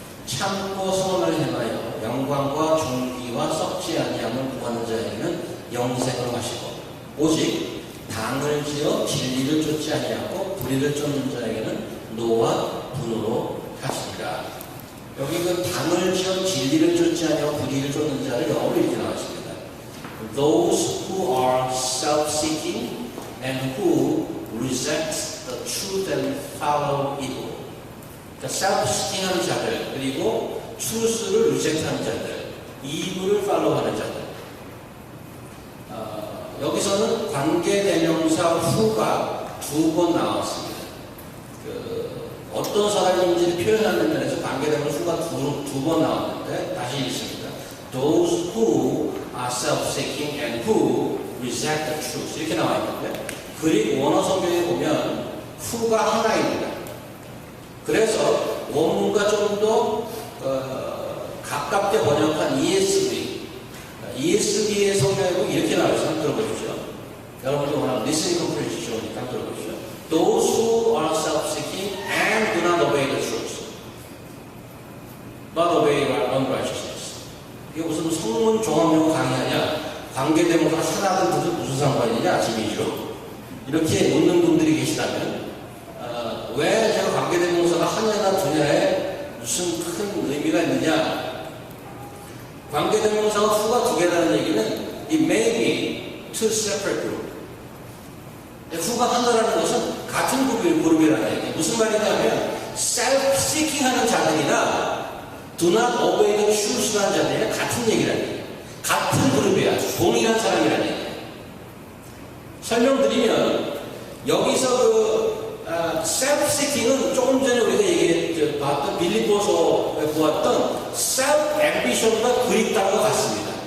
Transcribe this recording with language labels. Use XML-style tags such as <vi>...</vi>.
<ko>참고 선을 행하여 영광과 존귀와 썩지 아니함을 구하는 자에게는 영생을 하시고 오직 당을 지어 진리를 쫓지 아니하고 불의를 쫓는 자에게는 노와 분으로 하시니라. 여기 그 당을 지어 진리를 쫓지 아니하고 불의를 쫓는 자를 영어로 이렇게 나왔습니다.</ko> <en>Those who are self-seeking and who reject the truth and follow evil.</en> <ko>그러니까 self-seeking 하는 자들, 그리고 truth를 reject 하는 자들, evil을 follow하는 자들. 여기서는 관계대명사 who가 두 번 나왔습니다. 어떤 사람인지를 표현하는 면에서 관계대명사 who가 두 번 나왔는데 다시 읽습니다.</ko> <en>Those who are self-seeking and who reject the truth.</en> <ko>이렇게 나와 있는데 그리고 원어 성경에 보면 who가 하나입니다. 그래서 원문과 좀 더 가깝게 번역한 ESV, ESV의 성경에도 이렇게 나와서 한번 들어보십시오. 여러분도 워낙 listening comprehension 좋으니까 한번 들어보십시오.</ko> <en>Those who are self-seeking and do not obey the truth, but obey unrighteousness.</en> <ko>이게 무슨 성문 종합용 강의하냐? 관계대명사 하나든 무슨 상관이냐? 지미지로 이렇게 묻는 분들이 계시다면 왜 제가 관계대명사가 하나나 두냐에 무슨 큰 의미가 있느냐? 관계대명사가 후가 두 개라는 얘기는</ko> <en>it may be two separate group.</en> <ko>후가 하나라는 것은 같은 그룹이라는 얘기. 무슨 말이냐면 self-seeking 하는 자들이나</ko> <en>do not obey the truth</en> <ko>라는 자들이나 같은 얘기라는 얘기. 같은 그룹이야. 동일한 사람이라는 얘기. 설명드리면 여기서 self-seeking은 조금 전에 우리가 봤던 빌립보서에 보았던 self-ambition과 그립다는 것 같습니다.</ko>